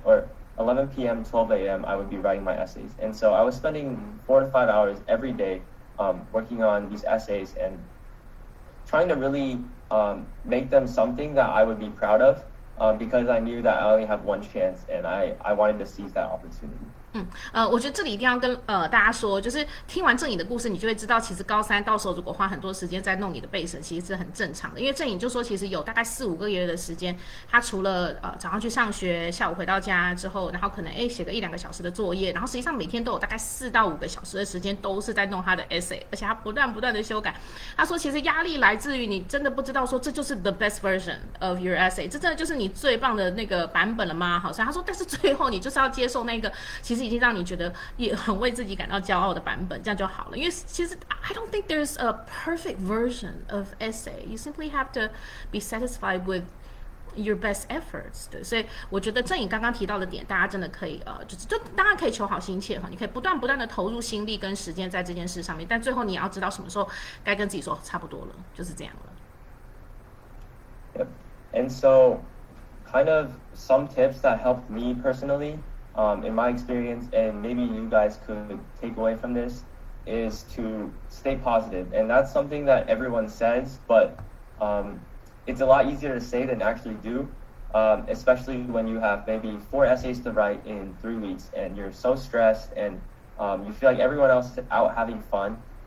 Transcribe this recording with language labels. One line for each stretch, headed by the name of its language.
English: or 11 p.m., 12 a.m., I would be writing my essays. And so I was spending 4 to 5 hours every day working on these essays and trying to really make them something that I would be proud of. because I knew that I only have one chance, and I wanted to seize that opportunity.
Chinese: 我觉得这里一定要跟大家说，就是听完郑颖的故事，你就会知道，其实高三到时候如果花很多时间在弄你的备审，其实是很正常的。因为郑颖就说，其实有大概4-5个月的时间，他除了早上去上学，下午回到家之后，然后可能写个1-2个小时的作业，然后实际上每天都有大概4到5个小时的时间都是在弄他的 essay， 而且他不断的修改。他说，其实压力来自于你真的不知道说这就是
English: the best version of your essay，
Chinese: 这真的就是你最棒的那个版本了吗？好像他说，但是最后你就是要接受那个，其实已经让你觉得也很为自己感到骄傲的版本，这样就好了。因为其实
English: I don't think there's a perfect version of essay. You simply have to be satisfied with your best efforts.
Chinese: 对，所以我觉得郑颖刚刚提到的点，大家真的可以就当然可以求好心切哈，你可以不断的投入心力跟时间在这件事上面，但最后你也要知道什么时候该跟自己说差不多了，就是这样
English: 了。Yep. And so, kind of some tips that helped me personally. In my experience, and maybe you guys could take away from this, is to stay positive. And that's something that everyone says, but it's a lot easier to say than actually do, especially when you have maybe 4 essays to write in 3 weeks and you're so stressed and you feel like everyone else is out having fun.